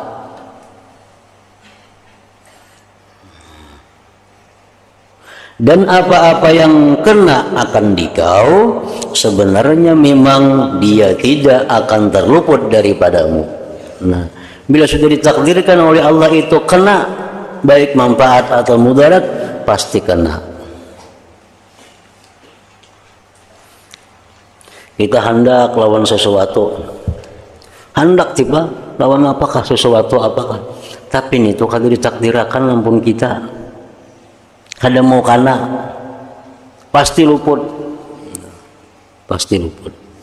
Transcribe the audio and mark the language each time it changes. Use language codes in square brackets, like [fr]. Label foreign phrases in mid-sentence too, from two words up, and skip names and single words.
[id] Dan apa-apa yang kena akan di kau sebenarnya memang dia tidak akan terluput daripadamu. Nah, bila sudah ditakdirkan oleh Allah itu kena, baik manfaat atau mudarat, pasti kena. [bjn] Kita hendak lawan sesuatu, hendak tiba lawan apakah sesuatu apakah, tapi itu kada ditakdirkan lampun kita, kada mau kana, pasti luput, pasti luput.